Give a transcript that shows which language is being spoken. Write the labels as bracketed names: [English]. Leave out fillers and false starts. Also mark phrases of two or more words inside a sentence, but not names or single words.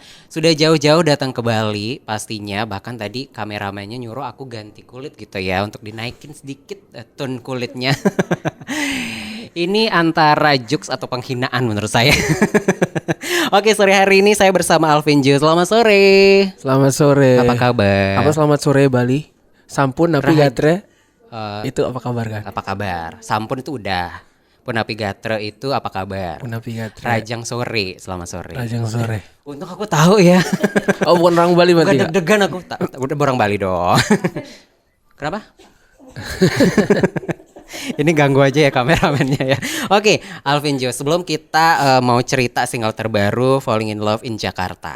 [Indonesian] Sudah jauh-jauh datang ke Bali pastinya. Bahkan tadi kameramennya nyuruh aku ganti kulit gitu ya. Untuk dinaikin sedikit tone kulitnya. Ini antara jokes atau penghinaan menurut saya. Oke, sore hari ini saya bersama Alvin Ju. Selamat sore. Selamat sore. Apa kabar? Apa selamat sore Bali? [Balinese] Sampun napi gatre. [Indonesian] Itu apa kabar kan? Apa kabar? Sampun itu udah. [Balinese] Punapi gatre [Indonesian] itu apa kabar? [Balinese] Punapi gatre. Rajang sore. [Indonesian] Selamat sore. [Balinese] Rajang sore. [Indonesian] Untung aku tahu ya. Oh, bukan orang Bali berarti. Bukan deg-degan aku. Udah orang Bali dong. Kenapa? Ini ganggu aja ya kameramennya ya. Oke, Alvin Jo, sebelum kita mau cerita single terbaru Falling in Love in Jakarta.